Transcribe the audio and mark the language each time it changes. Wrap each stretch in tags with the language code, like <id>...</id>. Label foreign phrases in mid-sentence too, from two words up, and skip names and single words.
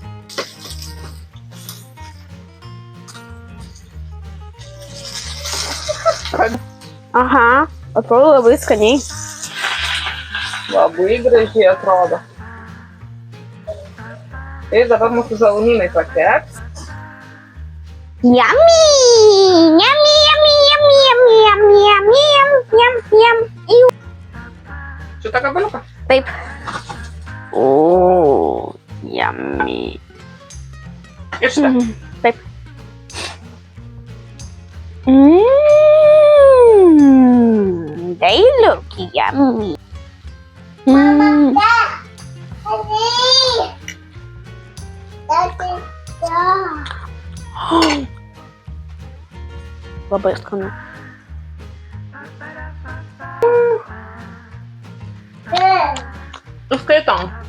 <lt>Aha, atrodo labai skaniai. Labai gražiai atrodo. Ir dabar mūsų žalumynai pateks.</lt> <en>Yummy! Yummy, yummy, yummy, yummy, yummy, yummy, yum, yum, yum.</en> <lt>Šitą gabaliuką? Taip. šitą. Taip.</lt> <en>They look yummy.</en> <lt>Labai skanu. Skaitom.</lt>